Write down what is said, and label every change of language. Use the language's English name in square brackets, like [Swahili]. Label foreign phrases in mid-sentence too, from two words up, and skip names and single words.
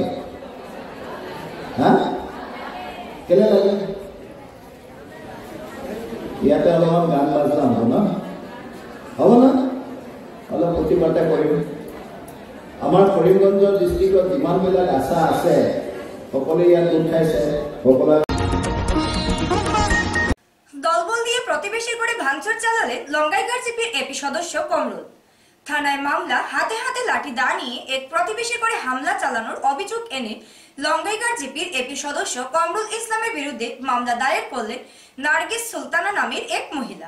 [Assamese] হা, কেলে লাগে? ইয়াতে অলপমান গান বাজনা হ'ব ন? হ'ব না? অলপ প্ৰতিবাদে কৰিম। আমাৰ কৰিমগঞ্জ ডিষ্ট্ৰিক্টত যিমানবিলাক আশা আছে সকলোৱে ইয়াত গোট খাইছে। [Bangla] দলবল দিয়ে প্রতিবেশীর করে ভাঙচুর চালালে লঙ্গাইগার জিপির এপি সদস্য কমরুল। থানায় মামলা, হাতে হাতে লাঠি দা নিয়ে এক প্রতিবেশীর করে হামলা চালানোর অভিযোগ এনে লঙ্গাইগার জিপির এপি সদস্য কমরুল ইসলামের বিরুদ্ধে মামলা দায়ের করলেন নার্গিস সুলতানা নামের এক মহিলা।